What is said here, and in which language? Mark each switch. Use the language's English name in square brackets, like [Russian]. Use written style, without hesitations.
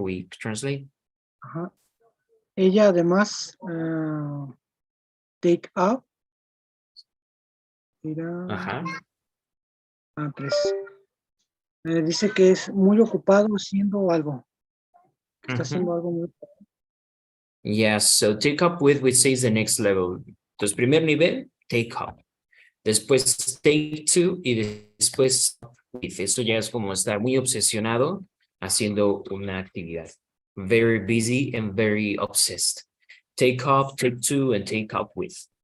[English] We translate. [Spanish] Ajá. Ella además take up. Era Ajá. tres. Dice que es muy ocupado haciendo algo. Está haciendo algo muy [English] Yes, so take up with, which says the next level. [Spanish] Entonces, primer nivel, take up. Después take to y después with. Esto ya es como estar muy obsesionado haciendo una actividad. [English] Very busy and very obsessed. Take up, take to, and take up with.